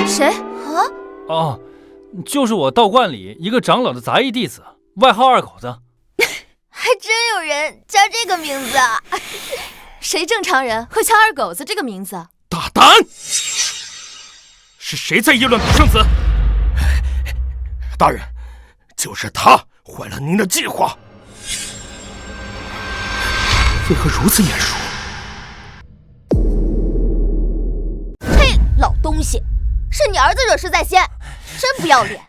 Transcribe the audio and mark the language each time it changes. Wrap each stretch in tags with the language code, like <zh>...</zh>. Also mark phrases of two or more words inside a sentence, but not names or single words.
<zh>誰啊？哦，就是我道觀裡一個長老的雜役弟子，外號二狗子。還真有人叫這個名字啊！誰正常人會叫二狗子這個名字？大膽！是誰在議論本聖子？大人，就是他壞了您的計劃。為何如此眼熟？嘿，老東西，是你兒子惹事在先，真不要臉！</zh>